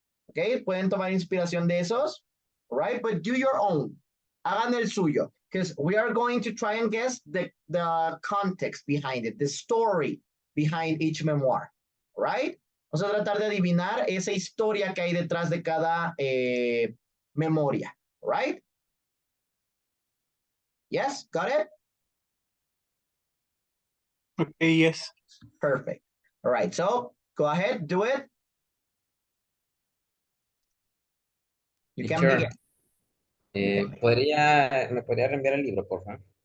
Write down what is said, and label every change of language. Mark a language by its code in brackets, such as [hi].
[es] Okay, pueden tomar inspiración de esos, right? [en] But do your own. [es] Hagan el suyo, [en] because we are going to try and guess the context behind it, the story behind each memoir, right? [es] Vamos a tratar de adivinar esa historia que hay detrás de cada memoria, right? [en] Yes, got it? Okay, yes. Perfect. All right, so go ahead, do it. You can Teacher, begin. [es] ¿me podría reenviar el libro, por favor?